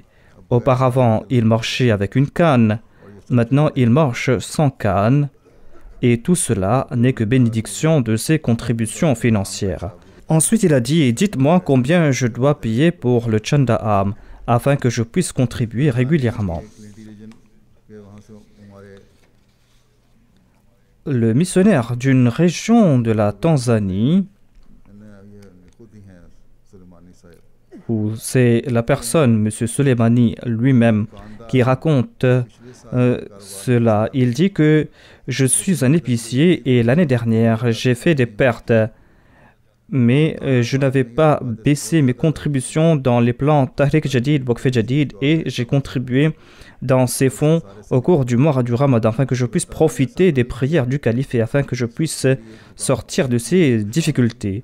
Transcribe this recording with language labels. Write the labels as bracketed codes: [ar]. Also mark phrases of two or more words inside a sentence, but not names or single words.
[fr] Auparavant, il marchait avec une canne. Maintenant, il marche sans canne. Et tout cela n'est que bénédiction de ses contributions financières. Ensuite, il a dit, dites-moi combien je dois payer pour le Chanda'am afin que je puisse contribuer régulièrement. [ur] रीजन के वहाँ से हमारे [fr] Le missionnaire d'une région de la Tanzanie, [ur] ये खुद ही हैं सुलेमानी साहब [fr] où c'est la personne, M. Soleimani lui-même, qui raconte cela. Il dit que je suis un épicier et l'année dernière, j'ai fait des pertes, mais je n'avais pas baissé mes contributions dans les plans Tahrik Jadid, Waqf Jadid, et j'ai contribué dans ces fonds au cours du mois du Ramadan afin que je puisse profiter des prières du calife et afin que je puisse sortir de ces difficultés.